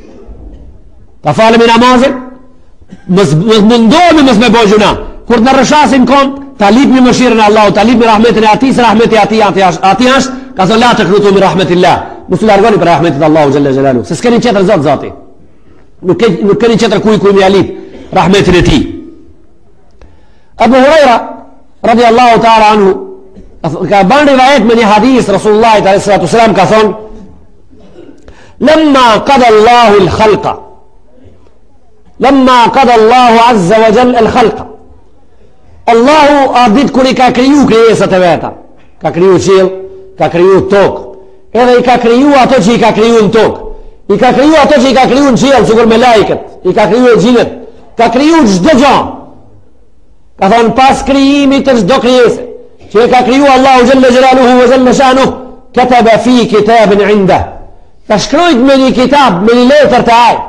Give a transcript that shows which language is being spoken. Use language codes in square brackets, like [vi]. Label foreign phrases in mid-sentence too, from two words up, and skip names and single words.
[sq] Ta falemi namazin, mos mundohemi mos me bëjmë gjuna. Kur na rëshasin komt, ta lipni mëshirën e Allahut, ta lipni rahmetin e Atij, se rahmeti i Atij është, ka thënë [ar] لا تقنطوا من رحمة الله. [sq] Mos u largoni për rahmetin e Allahut [ar] جل جلاله. [sq] Se s'keni tjetër zoti. Nuk keni tjetër kuj me alip rahmetin e Tij. Abu Huraira [ar] رضي الله تعالى عنه [sq] ka ban rivayet me një hadith Rasulullah s.a.s. ka thonë [ar] لما قضى الله الخلق، لما قضى الله عز وجل الخلق, [sq] Allahu a dit kër i ka kriju krijesat e veta, ka kriju qiell, ka kriju tokë, edhe i ka kriju ato që i ka kriju në tokë, i ka kriju ato që i ka kriju në qiell, sikur me lajket, i ka kriju e gjinët, ka kriju çdo gjë. Ka thonë pas krijimit të çdo krijese që e ka kriju Allahu [ar] جل جلاله وجل شأنه, كتب في كتاب عنده, [sq] ka shkrujt me një kitab, me një letër të aj.